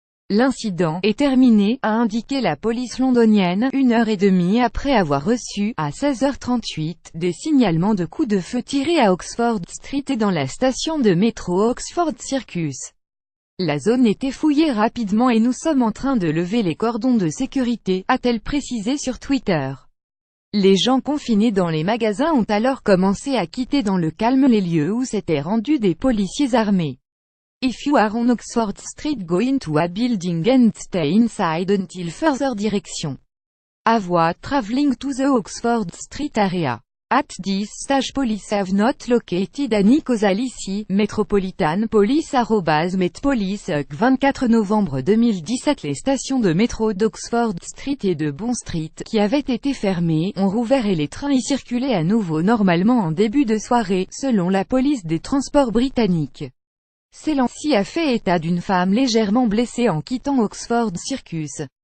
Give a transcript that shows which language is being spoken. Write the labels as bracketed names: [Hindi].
[French] L'incident est terminé, a indiqué la police londonienne, 1h30 après avoir reçu, à 16h38, des signalements de coups de feu tirés à Oxford Street et dans la station de métro Oxford Circus. La zone était fouillée rapidement et nous sommes en train de lever les cordons de sécurité, a-t-elle précisé sur Twitter. Les gens confinés dans les magasins ont alors commencé à quitter dans le calme les lieux où s'étaient rendus des policiers armés. [English] If you are on Oxford Street going to a building and stay inside until further direction. Avoid traveling to the Oxford Street area. At this stage police have not located any causality. [French] Metropolitan Police @Met Police. 24 novembre 2017. Les stations de métro d'Oxford Street et de Bond Street, qui avaient été fermées, ont rouvert et les trains y circulaient à nouveau normalement en début de soirée, selon la police des transports britanniques. Celle-ci a fait état d'une femme légèrement blessée en quittant Oxford Circus.